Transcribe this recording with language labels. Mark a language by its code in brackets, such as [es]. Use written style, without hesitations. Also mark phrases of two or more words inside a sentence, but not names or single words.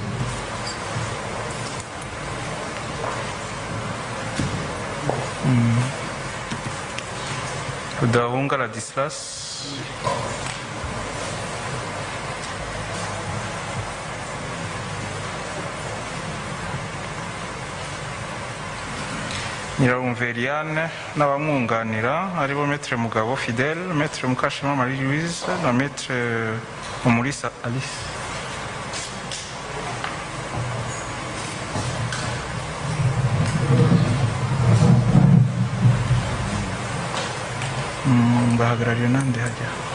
[rw] Udahunga Ladislas. Nyirabumveriane n'abamwunganira aribo Maître Mugabo Fidèle, Maître Mukashema Marie Louise na Maître Umulisa Alice. Bahagarariye nande hajya?